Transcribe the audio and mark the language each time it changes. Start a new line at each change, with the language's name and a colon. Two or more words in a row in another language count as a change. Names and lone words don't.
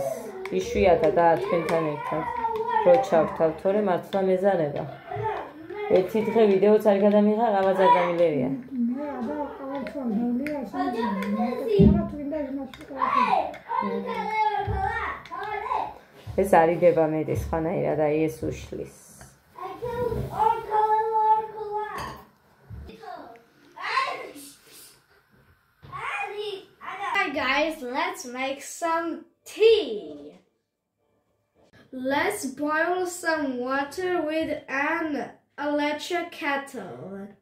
Georgian: იშვიათად და თქვენთან ერთად. რო ჩავთავ, თორე მართლა მეზარება. ერთი დღე ვიდეოც არ გადამიღა, ყავაც არ გამილევია. ეს არიდება მედის ხანაირად, აი ეს უშლის.
English: Hi guys, let's make some tea. Let's boil some water with an electric kettle.